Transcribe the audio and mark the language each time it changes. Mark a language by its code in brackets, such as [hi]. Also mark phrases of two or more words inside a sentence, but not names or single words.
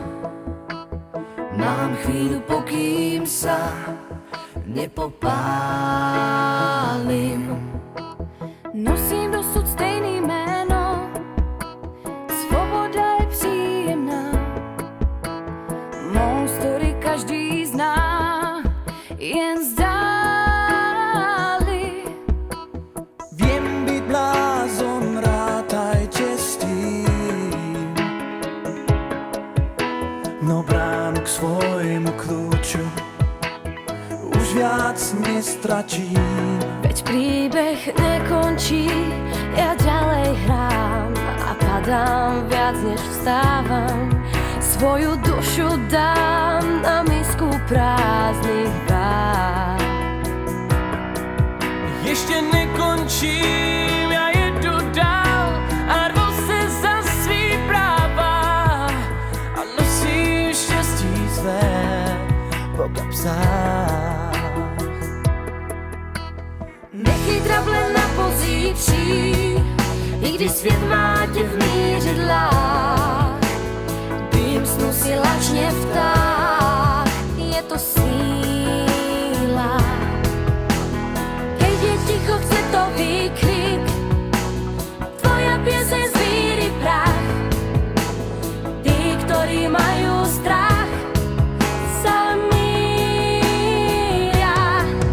[sk] Mám chvíľu, pokým sa nepopálim. [cs] Nosím dosud stejný jméno, svoboda je příjemná. Mou story každý zná, jen zdáli. [sk] Viem byť blázon, rátajte s tým, no bránu k svojmu kľúču už viac nestračím. Veď príbeh nekončí, ja ďalej hrám a padám viac než vstávam. Svoju dušu dám na misku prázdnych vár. [cs] Ještě nekončím, já jedu dál a rvu se za svý práva a nosím štěstí své po kapsách. Nechej trable na pozítří, i když svět má tě v mířidlách. Dým snu si lačně vtáh, je to síla. [sk] Keď je ticho, chce to výkrik, tvoja pieseň z víry prach. Tí, ktorí majú strach, sa míria.